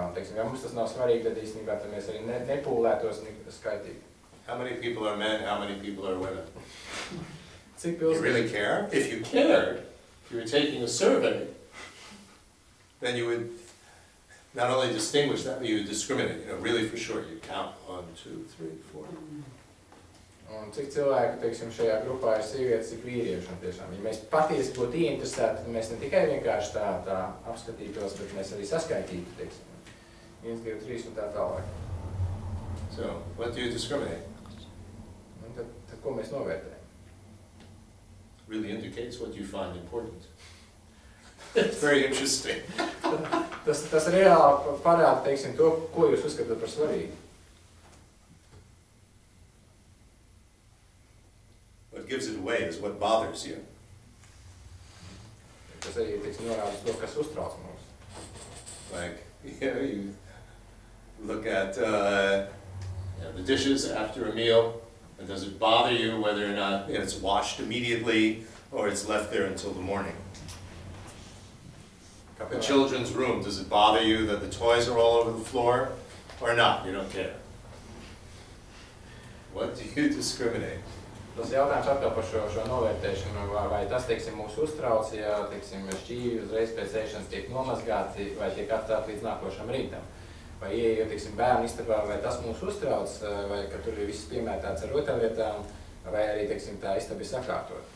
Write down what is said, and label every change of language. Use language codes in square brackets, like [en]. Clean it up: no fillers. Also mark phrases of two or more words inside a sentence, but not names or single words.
[lv] Teiksim, ja mums tas nav svarīgi, tad īstenībā tad mēs arī nepūlētos skaitīt. [en] How many people are men, how many people are women? [lv] Cik [en] You really care? If you cared, if you were taking a survey, then you would not only distinguish that, but you would discriminate. You know, really for sure, you count 1, 2, 3, 4. [lv] Un cik cilvēku, teiksim, šajā grupā ir sievietes, cik vīrieši un tiešām. Ja mēs patiesi būtu ieinteresēti, tad mēs ne tikai vienkārši tā apskatītos, bet mēs arī saskaitītu, teiksim, 1, 2, 3 un tā tālāk. [en] So, what do you discriminate? [lv] Un tad ko mēs novērtējam? [en] Really indicates what you find important. It's very interesting. [lv] Tas reāli parāda, teiksim, to, ko jūs uzskatāt par svarīgu. [en] What gives it away is what bothers you. [lv] Tas arī, teiksim, norāda to, kas uztrauc mums. [en] Like, you know, you look at the dishes after a meal, and does it bother you whether or not it's washed immediately or it's left there until the morning? The children's room, does it bother you that the toys are all over the floor or not? You don't care. What do you discriminate? [lv] Tas jautājums atkal par šo novērtēšanu, vai tas, teiksim, mūs uztrauc, ja, teiksim, šķīvi uzreiz pēc ēšanas tiek nomazgāti vai tiek atstāti līdz nākošam rītam. vai ieejot, teiksim, bērnu istabā, vai tas mūs uztrauc, vai ka tur ir viss piemētāts ar rotaļlietām, vai arī, teiksim, tā istaba ir sakārtot.